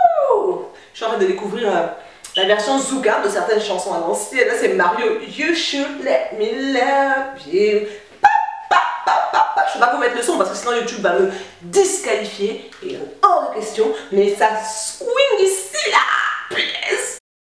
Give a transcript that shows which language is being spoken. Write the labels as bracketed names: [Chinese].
[French] Oh, je suis en train de découvrir la version Zuka de certaines chansons à l'ancienne. Là, c'est Mario. [English] You should let me love you. [French] Je ne vais pas vous mettre le son parce que sinon YouTube va me disqualifier. Et hors de question. Mais ça swing ici, là. [English] Please.